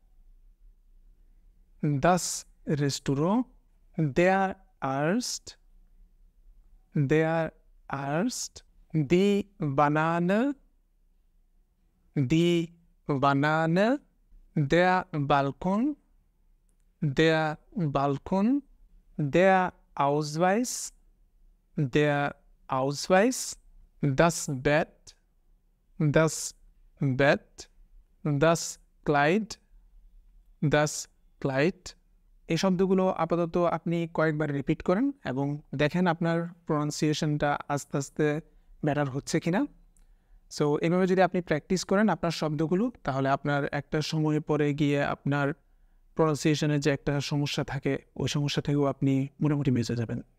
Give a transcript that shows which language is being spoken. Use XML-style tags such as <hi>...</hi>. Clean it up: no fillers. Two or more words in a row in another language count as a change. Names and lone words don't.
<de>der Arzt, die Banane, der Balkon, der Ausweis, das Bett, das Kleid,</de> <bn>এই শব্দগুলো আপাতত আপনি কয়েকবার রিপিট করেন এবং দেখেন আপনার প্রনাউন্সিয়েশনটা আস্তে আস্তে বেটার হচ্ছে কিনা। সো এভাবে যদি আপনি প্র্যাকটিস করেন আপনার শব্দগুলো, তাহলে আপনার একটা সময় পরে গিয়ে আপনার প্রনাউন্সিয়েশনের যে একটা সমস্যা থাকে ওই সমস্যা থেকেও আপনি মোটামুটি বেঁচে যাবেন।</bn>